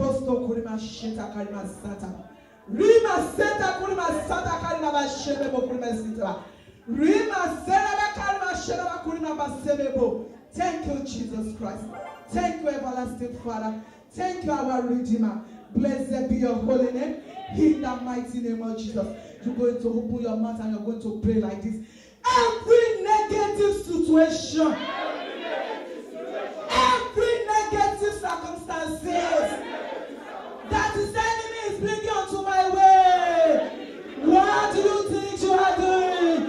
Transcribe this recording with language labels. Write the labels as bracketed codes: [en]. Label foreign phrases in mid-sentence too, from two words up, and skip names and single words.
[en] Raposto kurima sheta karima sata. Rima seta kurima sata karima ba shebebo kurima sita. Rima seta karima sheba kurima ba sebebo. Thank you, Jesus Christ. Thank you, everlasting Father. Thank you, our Redeemer. Blessed be your holy name. In the mighty name of Jesus. You're going to open your mouth and you're going to pray like this. Every negative situation, every negative circumstances that the enemy is bringing onto my way, what do you think you are doing?